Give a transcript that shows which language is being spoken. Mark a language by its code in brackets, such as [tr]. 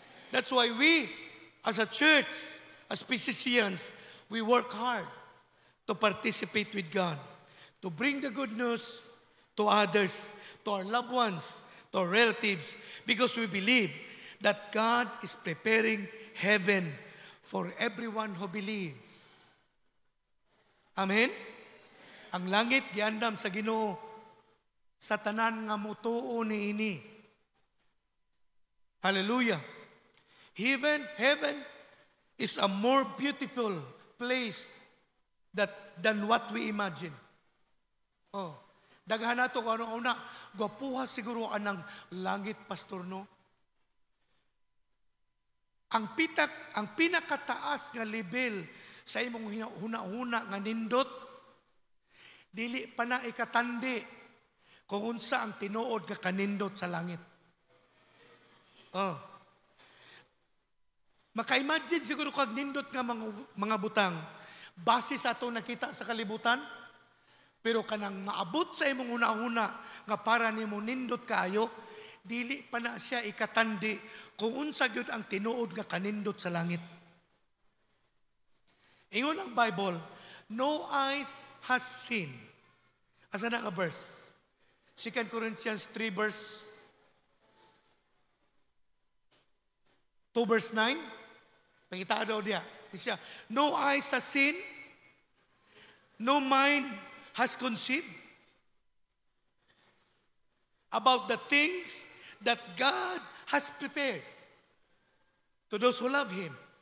[en] That's why we, as a church, as physicians, we work hard to participate with God, to bring the good news to others, to our loved ones, to our relatives, because we believe that God is preparing heaven for everyone who believes. Amen? [ceb] Ang langit giandam sa Ginoo sa tanan nga mutuo niini. Hallelujah. [en] Heaven is a more beautiful place than what we imagine. [ceb] Oh, daghan nato kung ano-una, gwapuha siguro anang langit, pastor, no? Ang pinakataas nga level sa imong huna-huna nga nindot, dili pa na ikatandi kung unsa ang tinuod nga kanindot sa langit. Oh. Maka-imagine siguro kag nindot nga mga butang, base sa atong nakita sa kalibutan, pero kanang maabot sa imong una-una nga para nimo nindot kaayo, dili pa na siya ikatandi kung unsa gyud ang tinuod nga kanindot sa langit. Ingon ang Bible, [en] no eyes has seen. [ceb] Asa na nga verse? 2 Corinthians 3 verse 2 verse 9. Pangita daw diya. [en] Siya, no eyes has seen, no mind has conceived about the things that God has prepared to those who love Him.